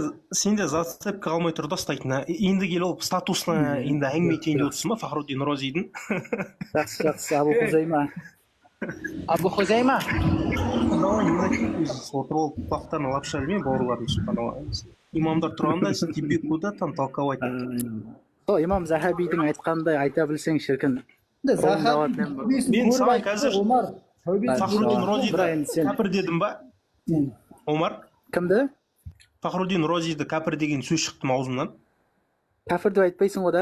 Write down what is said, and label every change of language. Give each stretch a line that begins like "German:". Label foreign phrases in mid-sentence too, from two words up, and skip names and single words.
Kazakh: Сенде зацепка қалмай тұр да ұстайтын. Енді келіп алып статусына енді әңгіме етейін деп отырсың ба Фахруддин Розидің? Жақсы, Абу Хузайма. Абу Хузайма. Отырып алып құлақтарына лапша ілмей бауырларым субханалла. Имамдар тұрғанда
Russian: тебе куда там толковать.
Kazakh: Сол имам Захабидің айтқандай айта білсең шіркін. Мен саған қазір Фахруддин Розиді кәпір дедім ба? Омар? Кімді? Фахруддин Розиді кәпір деген сөз шықты аузымнан. Кәпір деп айтпайсың ғой да?